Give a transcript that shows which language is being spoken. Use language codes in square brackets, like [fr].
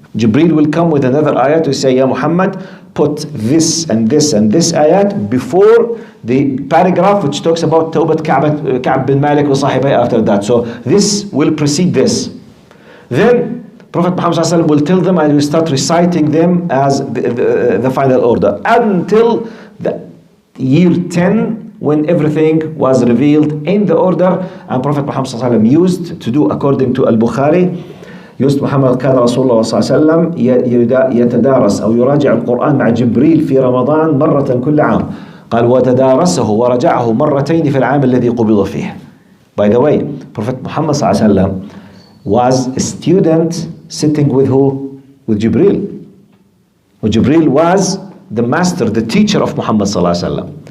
[en] Jibreel will come with another ayat to say, Ya Muhammad, put this and this and this ayat before the paragraph which talks about Tawbat Ka'b bin Malik wa Sahibai after that. So this will precede this. Then Prophet Muhammad ﷺ will tell them and will start reciting them as the final order until the year 10 when everything was revealed in the order. And Prophet Muhammad ﷺ used to do according to Al-Bukhari, used [ar] محمد كان رسول الله صلى الله عليه وسلم يتدارس أو يراجع القرآن مع جبريل في رمضان مرة كل عام. قال وتدارسه ورجعه مرتين في العام الذي قبض فيه. [en] By the way, Prophet Muhammad صلى الله عليه وسلم was a student sitting with who? With Jibreel. Jibreel was the master, the teacher of Muhammad صلى الله عليه وسلم.